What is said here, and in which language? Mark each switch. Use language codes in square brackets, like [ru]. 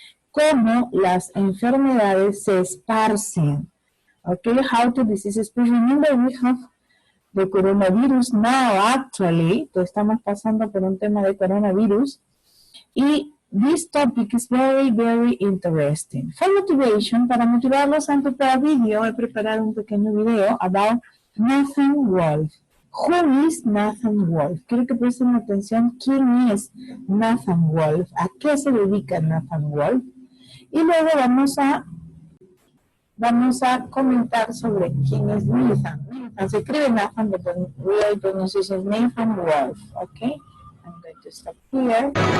[es] Cómo las enfermedades se esparcen. [en] Okay, how to disease spread. Remember, we have the coronavirus now, actually. [es] Estamos pasando por un tema de coronavirus. [en] Y this topic is very, very interesting. For motivation, [es] para motivarlos a preparar video, he preparado un pequeño video about Nathan Wolf. [en] Who is Nathan Wolf? [es] Quiero que presten atención. ¿Quién es Nathan Wolf? ¿A qué se dedica Nathan Wolf? Y luego vamos a comentar sobre quién es Nathan. [en] Nathan [es] se escribe [en] Nathan, but the real pronunciation is Nathan Wolf. Okay, I'm going to stop here.